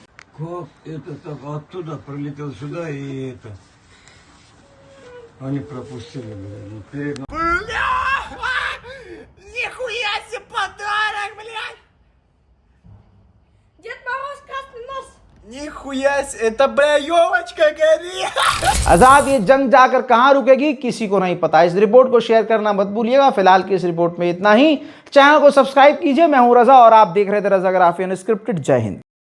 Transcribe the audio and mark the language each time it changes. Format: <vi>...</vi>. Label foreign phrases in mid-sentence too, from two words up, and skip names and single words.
<ru>Как это так оттуда прилетел сюда и это... Они пропустили, блядь. Перед... Нихуя себе подарок, блядь! Дед Мороз, красный нос! Нихуя себе, это, бля, елочка горит!</ru> <hi>आजाद ये जंग जाकर कहां रुकेगी किसी को नहीं पता। इस रिपोर्ट को शेयर करना मत भूलिएगा। फिलहाल की इस रिपोर्ट में इतना ही। चैनल को सब्सक्राइब कीजिए। मैं हूं रजा और आप देख रहे थे रजाग्राफी अनस्क्रिप्टेड। जय हिंद।</hi>